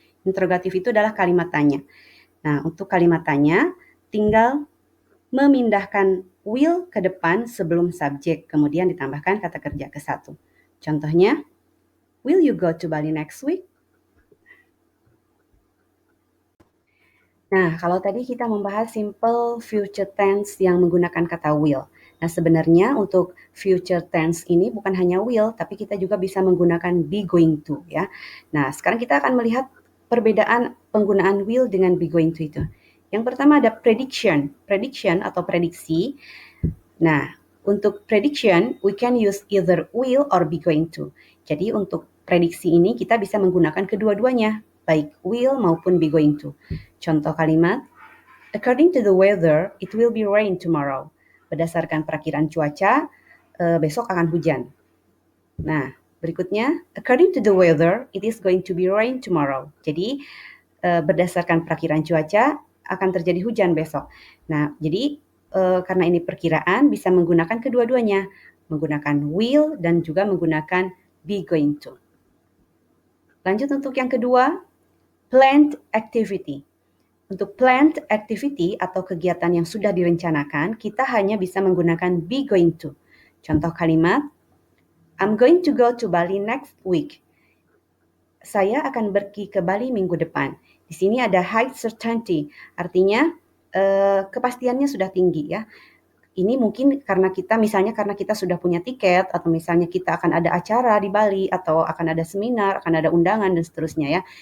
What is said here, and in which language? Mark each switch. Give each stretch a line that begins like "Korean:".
Indonesian: Interrogatif itu adalah kalimat tanya. Nah, untuk kalimat tanya, tinggal memindahkan will ke depan sebelum subjek, kemudian ditambahkan kata kerja ke-1.
English: Contohnya, will you go to Bali next week?
Indonesian: Nah, kalau tadi kita membahas simple future tense yang menggunakan kata will. Nah, sebenarnya untuk future tense ini bukan hanya will, tapi kita juga bisa menggunakan be going to ya. Nah, sekarang kita akan melihat perbedaan penggunaan will dengan be going to itu. Yang pertama ada prediction. Prediction atau prediksi. Nah, untuk
English: prediction, we can use either will or be going to.
Indonesian: Jadi untuk prediksi ini kita bisa menggunakan kedua-duanya, baik will maupun be going to. Contoh kalimat,
English: according to the weather, it will be rain tomorrow.
Indonesian: Berdasarkan perakiraan cuaca, besok akan hujan. Nah,
English: Berikutnya, according to the weather, it is going to be rain tomorrow.
Indonesian: Jadi, berdasarkan perakiraan cuaca, akan terjadi hujan besok. Nah, jadi karena ini perkiraan, bisa menggunakan kedua-duanya. Menggunakan will dan juga menggunakan be going to. Lanjut untuk yang kedua, planned activity. Untuk planned activity atau kegiatan yang sudah direncanakan, kita hanya bisa menggunakan be going to.
English: Contoh kalimat, I'm going to go to Bali next week.
Indonesian: Saya akan pergi ke Bali minggu depan. Di sini ada high certainty, artinya kepastiannya sudah tinggi ya. Ini mungkin karena kita sudah punya tiket, atau misalnya kita akan ada acara di Bali, atau akan ada seminar, akan ada undangan dan seterusnya ya.